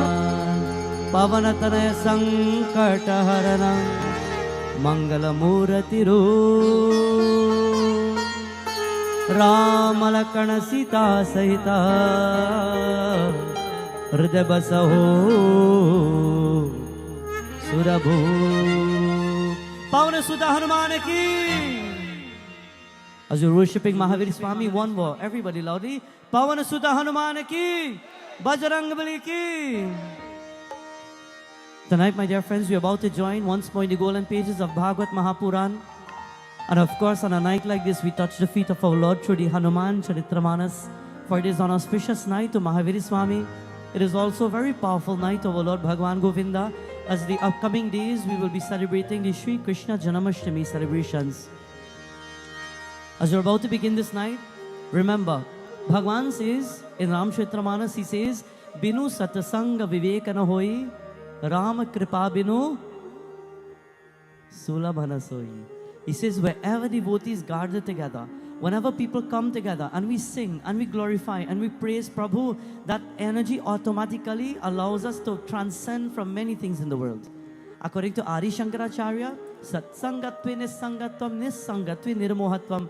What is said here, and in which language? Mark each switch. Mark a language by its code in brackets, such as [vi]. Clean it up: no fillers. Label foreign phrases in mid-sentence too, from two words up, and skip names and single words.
[hi] पवन तनय संकट हरण, मंगल मूर्ति रूप। राम लक्ष्मण सीता सहित, हृदय बसहो सुरभू। पवन सुत हनुमान की। [en] As you're worshiping Mahavir Swami, one more, everybody loudly. [hi] पवन सुधा हनुमान की, बजरंगबली की. [en] Tonight, my dear friends, we're about to join once more in the golden pages of Bhaagwat Maha Puraan. And of course, on a night like this, we touch the feet of our Lord through the Hanuman Charitramanas. For it is an auspicious night to Mahavir Swami. It is also a very powerful night of our Lord Bhagwan Govinda. As the upcoming days, we will be celebrating the Sri Krishna Janmashtami celebrations. As you're about to begin this night, remember, Bhagwan says in Ram Kshetramanas, he says, [hi] बिनु सत्संग बिबेक न होई, राम कृपा बिनु सुलभ न सोई. [en] He says, wherever devotees gather together, whenever people come together and we sing and we glorify and we praise Prabhu, that energy automatically allows us to transcend from many things in the world. According to Adi Shankaracharya, [sa] सत्सङ्गत्वे निस्सङ्गत्वं निस्सङ्गत्वे निर्मोहत्वं.